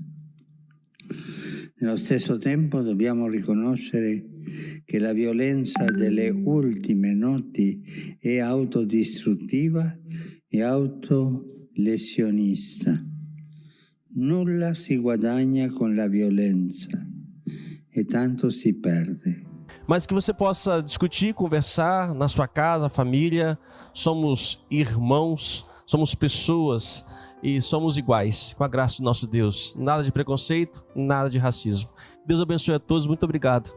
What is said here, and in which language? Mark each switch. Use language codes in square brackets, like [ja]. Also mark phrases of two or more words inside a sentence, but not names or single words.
[it] Nello stesso tempo dobbiamo riconoscere che la violenza delle ultime notti è autodistruttiva e autolesionista. Nulla si guadagna con la violenza e tanto si perde. [pt] Mas que você possa discutir, conversar na sua casa, família. Somos irmãos, somos pessoas e somos iguais, com a graça do nosso Deus. Nada de preconceito, nada de racismo. Deus abençoe a todos, muito obrigado.